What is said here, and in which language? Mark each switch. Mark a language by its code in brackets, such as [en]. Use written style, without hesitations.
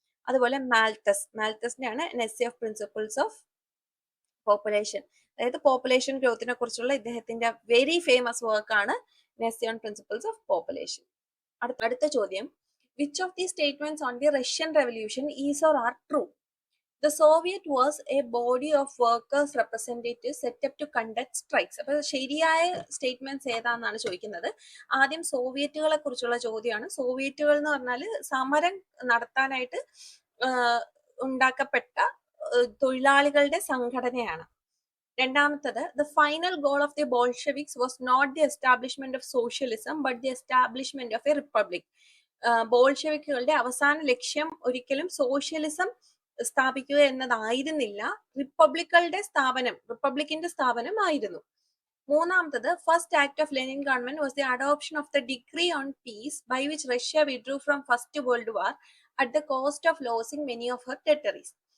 [ml] അതുപോലെ മാൽത്തസിന്റെയാണ് N essay of principles of population. അതായത് population ഗ്രോത്തിനെ കുറിച്ചുള്ള ഇദ്ദേഹത്തിന്റെ വെരി ഫേമസ് വർക്കാണ് N essay on principles of population. അടുത്ത ചോദ്യം, [en] Which of the statements on the Russian revolution is or are true? The Soviet was a body of workers representatives set up to conduct strikes. [ml] അപ്പൊ ശരിയായ statements ഏതാണെന്നാണ് ചോദിക്കുന്നത്. ആദ്യം സോവിയറ്റുകളെ കുറിച്ചുള്ള ചോദ്യമാണ്. സോവിയറ്റുകൾ എന്ന് പറഞ്ഞാൽ സമരം നടത്താനായിട്ട് ഉണ്ടാക്കപ്പെട്ട തൊഴിലാളികളുടെ സംഘടനയാണ്. രണ്ടാമത്തത്, [en] the final goal of the Bolsheviks was not the establishment of socialism but the establishment of a republic. [ml] ബോൾഷെവിക്കുകളുടെ അവസാന ലക്ഷ്യം ഒരിക്കലും സോഷ്യലിസം സ്ഥാപിക്കുക എന്നതായിരുന്നില്ല, റിപ്പബ്ലിക്കിന്റെ സ്ഥാപനമായിരുന്നു. മൂന്നാമത്തത്, [en] First act of Lenin government was the adoption of the degree on peace by which Russia withdrew from first world war at the cost of losing many of her territories.